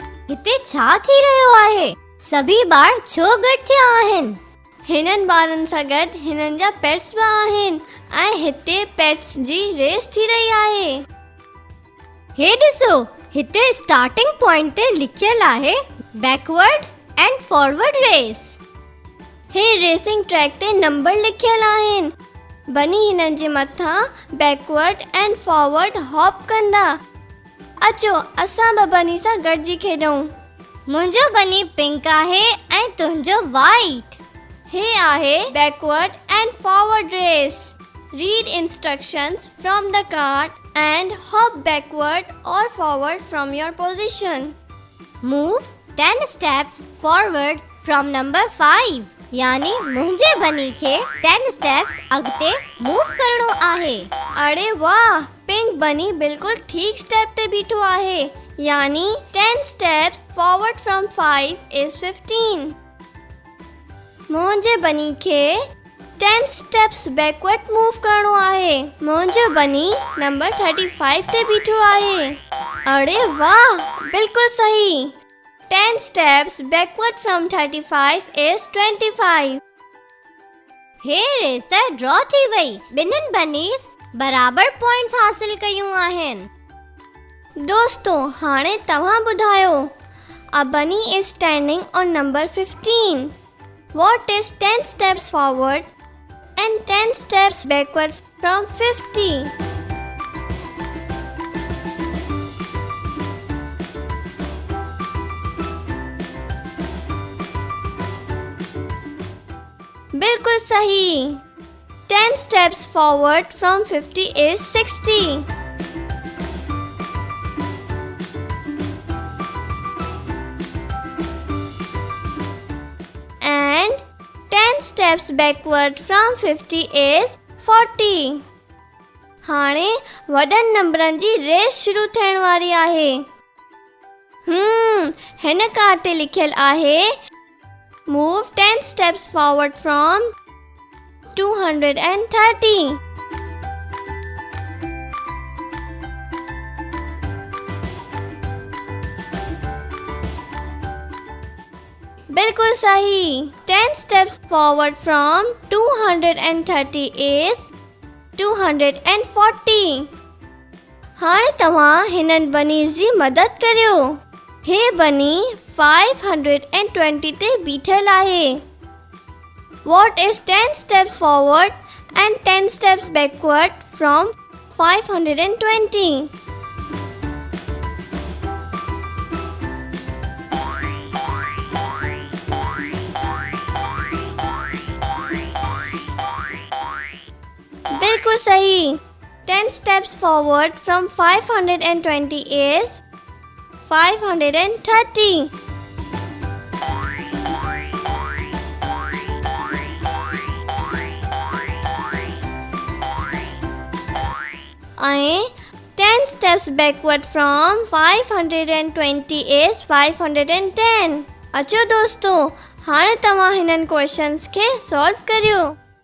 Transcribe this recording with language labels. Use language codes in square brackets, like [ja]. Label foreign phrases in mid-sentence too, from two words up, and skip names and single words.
[sd] हिते छा थी रहियो आहे? सभी ॿार छो गॾु थिया आहिनि? हिननि ॿारनि सां गॾु हिननि जा पेट्स बि आहिनि ऐं हिते पेट्स जी रेस थी रही आहे। हे ॾिसो, हिते [en] starting point [sd] ते लिखियल आहे [en] backward and forward race. [sd] हे रेसिंग ट्रैक ते नंबर लिखियल आहिनि। बनी हिननि जे मथां [en] backward and forward hop [sd] कंदा। अचो असां बि बनी सां गॾिजी खेॾूं। मुंहिंजो बनी पिंक आहे ऐं तुंहिंजो वाइट। हे आहे [en] backward and forward race. Read instructions from the card and hop backward और forward from your position। Move 10 steps forward from number 5. [sd] यानी मुंहिंजे बनी खे 10 स्टेप्स अॻिते मूव करणो आहे। अरे वाह, [en] pink bunny [sd] बिल्कुल ठीक स्टेप ते बीठो आहे। [en] यानी 10 steps forward from 5 is 15। [sd] मुंहिंजे बनी खे 10 [en] steps backward move [sd] करणो आहे। मुंहिंजो बनी नंबर 35 ते बीठो आहे। अरे वाह, बिल्कुल सही। [en] 10 steps backward from 35 is 25। [sd] हे रेस त ड्रॉ थी वई। ॿिन्हिनि बनीज़ बराबर पॉइंट्स हासिल कयूं आहिनि। दोस्तों, हाणे तव्हां ॿुधायो। [en] A bunny is standing on number 15. What is 10 steps forward and 10 steps backward from 50? [sd] बिल्कुल सही। [en] 10 steps forward from 50 is 60। And 10 steps backward from 50 is 40। [sd] हाणे वॾनि नंबरनि जी रेस शुरू थियण वारी आहे। हिन कार्ड ते लिखियल आहे Move 10 steps forward from 230। बिल्कुल सही। [en] 10 steps forward from 230 is 240। [sd] हाणे तव्हां हिननि बनीज़ जी मदद करियो। हे बनी 520 ते बीठल आहे। [en] What is 10 steps forward and 10 steps backward from 520? [sd] बिल्कुल सही। [en] 10 steps forward from 520 is 530। ऐं 10 steps backward from 520 is 510। [sd] अचो दोस्तों, हाणे तव्हां हिननि क्वेश्चन्स खे सॉल्व करियो।